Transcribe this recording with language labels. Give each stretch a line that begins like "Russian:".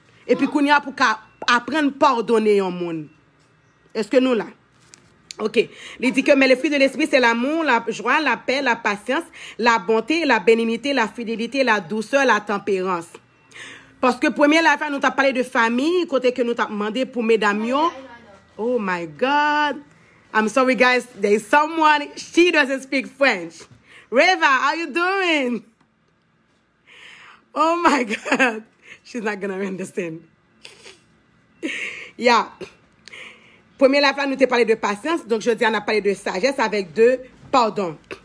French: Et puis qu'on y a pour apprendre à pardonner au monde. Est-ce que nous là? OK. Il dit que mais le fruit de l'esprit, c'est l'amour, la joie, la paix, la patience, la bonté, la bénignité, la fidélité, la douceur, la tempérance. Parce que première la fois, nous t'avons parlé de famille, côté que nous t'avons demandé pour mesdames.
English: Oh my God. I'm sorry guys, there is someone, she doesn't speak French. Reva, how you doing? Oh my God. She's not gonna understand. Yeah.
French: Première la fois, nous t'ai parlé de patience. Donc, je dis, on a parlé de sagesse avec de pardon.